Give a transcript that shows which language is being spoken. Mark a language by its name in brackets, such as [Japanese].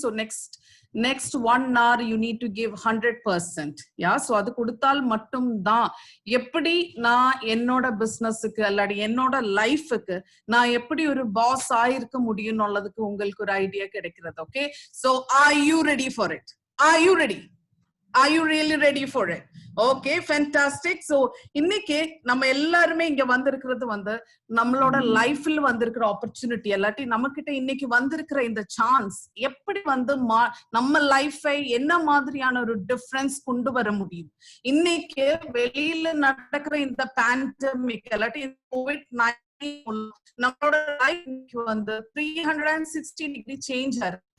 [English] So next 1 hour you need to give 100%. [Tamil] yeah, so அது கொடுத்தால் மட்டும் தான் எப்படி நான் என்னோட பிசினஸ்க்கு அல்லது என்னோட லைஃப்க்கு நான் எப்படி ஒரு பாஸ் ஆயிருக்க முடியும்ன்றதுக்கு உங்களுக்கு ஒரு ஐடியா கிடைக்கிறது. [English] Okay, so are you ready for it? Are you ready? Are you really ready for it? Okay, fantastic. [Tamil] So இன்னைக்கு நம்ம எல்லாருமே இங்க வந்திருக்கிறது வந்து நம்மளோட லைஃப்ல வந்திருக்கிற ஆப்பர்ச்சுனிட்டி இல்லாட்டி நமக்கிட்ட இன்னைக்கு வந்திருக்கிற இந்த சான்ஸ் எப்படி வந்து நம்ம லைஃபை என்ன மாதிரியான ஒரு டிஃபரன்ஸ் கொண்டு வர முடியும். இன்னைக்கு வெளியில நடக்கிற இந்த பேண்டமிக் இல்லாட்டி COVID-19 நம்மளோட லைஃப் வந்து 360 டிகிரி சேஞ்ச் ஆயிருக்கு.